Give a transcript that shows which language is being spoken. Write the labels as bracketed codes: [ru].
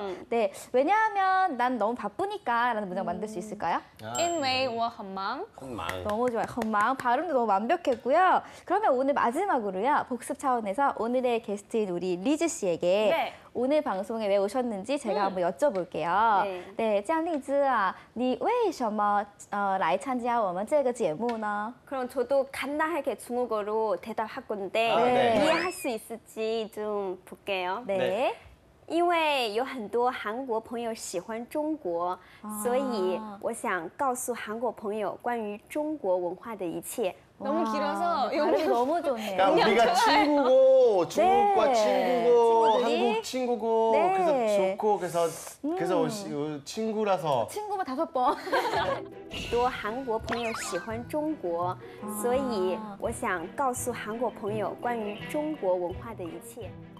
[ko] 네, 왜냐하면 난 너무 바쁘니까라는 문장 만들 수 있을까요? [zh] 因为我很忙. 很忙。 [ko] 너무 좋아요. 건망 발음도 너무 완벽했고요. 그러면 오늘 마지막으로요. 복습 차원에서 오늘의 게스트인 우리 리즈 씨에게 네. 오늘 방송에 왜 오셨는지 제가 한번 여쭤볼게요. 네. [zh] 네, 这样丽兹啊，你为什么来参加我们这个节目呢？ [ko] 그럼 저도 간단하게 중국어로 대답할 건데 네. 이해할 수 있을지 좀 볼게요. 네. 네. [zh] 因为有很多韩国朋友喜欢中国，所以我想告诉韩国朋友关于中国文化的一切。 [ko] 너무 길어서 발음이 너무 좋네요. 그러니까 우리가 친구고 중국과 네. 친구고 친구들이? 한국 친구고 네. 그래서 좋고 그래서 친구라서 친구만 5번. [zh] 很多韩国朋友喜欢中国，所以我想告诉韩国朋友关于中国文化的一切。